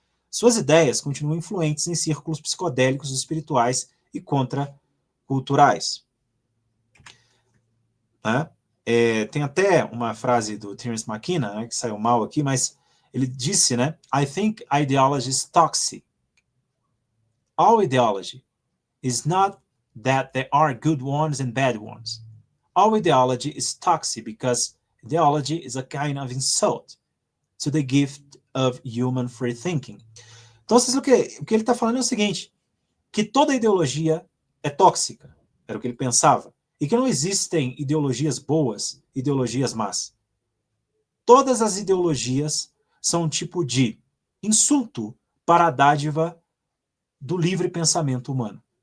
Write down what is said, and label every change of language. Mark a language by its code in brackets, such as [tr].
[pt] Suas ideias continuam influentes em círculos psicodélicos, espirituais e contraculturais. Tem até uma frase do Terence McKenna, que saiu mal aqui, mas ele disse, I think ideology is toxic. [en] All ideology is not that there are good ones and bad ones. All ideology is toxic because ideology is a kind of insult to the gift of human free thinking. [pt] Então, o que ele está falando é o seguinte, que toda ideologia é tóxica, era o que ele pensava, e que não existem ideologias boas, ideologias más. Todas as ideologias são um tipo de insulto para a dádiva do livre pensamento humano.